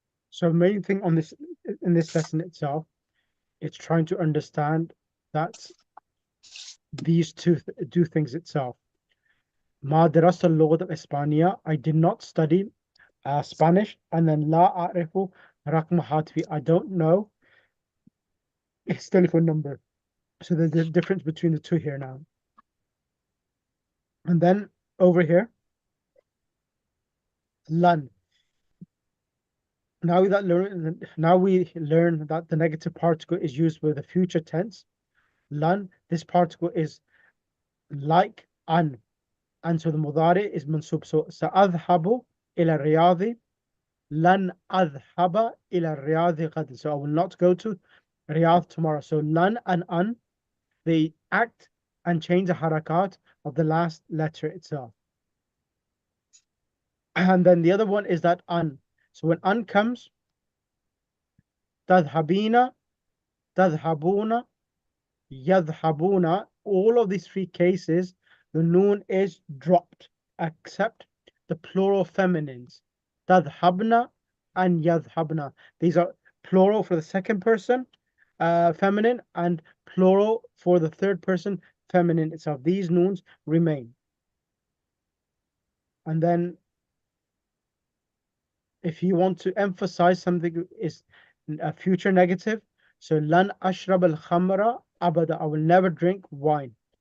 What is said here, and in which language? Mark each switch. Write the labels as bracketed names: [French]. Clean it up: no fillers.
[English] So the main thing on this in this lesson itself, it's trying to understand that these two do things itself. [Arabic] Ma درست اللغة الإسبانية. [English] I did not study Spanish. And then [Arabic] لا أعرف رقم هاتفي. [English] I don't know his telephone number. So there's a difference between the two here now. And then over here, lan. now we learn that the negative particle is used with the future tense. Lan, this particle is like an, and so the mudari is mansub. [Arabic] So سأذهب إلى الرياض لن أذهب إلى الرياض غدا. [English] So I will not go to Riyadh tomorrow. So lan and an, they act and change the harakat of the last letter itself. And then the other one is that an. So when an comes, [Arabic] تذهبين, تذهبون, يذهبون, [English] all of these three cases, the noon is dropped, except the plural feminines. [Arabic] تذهبن and يذهبن. [English] These are plural for the second person feminine and plural for the third person feminine itself. These noons remain. And then if you want to emphasize something is a future negative, so [Arabic] lan ashrab al khamra abada, [English] I will never drink wine.